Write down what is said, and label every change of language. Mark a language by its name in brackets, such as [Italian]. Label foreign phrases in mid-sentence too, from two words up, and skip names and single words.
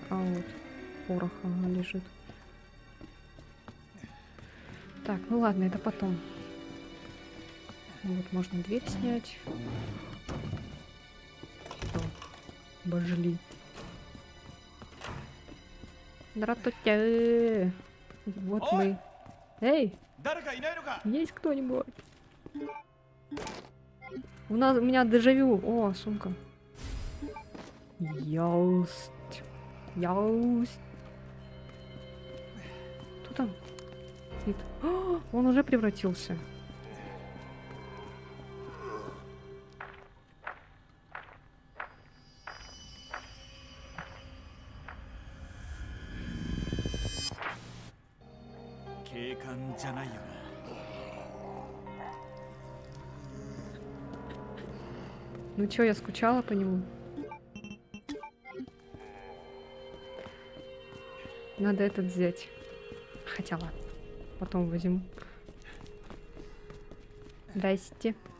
[Russian] А вот порох ага, лежит. Так, ну ладно, это потом. Вот можно дверь снять. Всё, обожгли. Здравствуйте. Вот Ой! мы. Эй, [Japanese] 誰かいないのか。 [Russian] есть кто-нибудь? У меня дежавю. О, сумка. Яусть. Яусть. Кто там? Сидит. О, он уже превратился. [Japanese] 「警官じゃないよな。 [Russian] Ну чё, я скучала по нему. Надо этот взять. Хотя ладно. Потом возьму. Здрасте.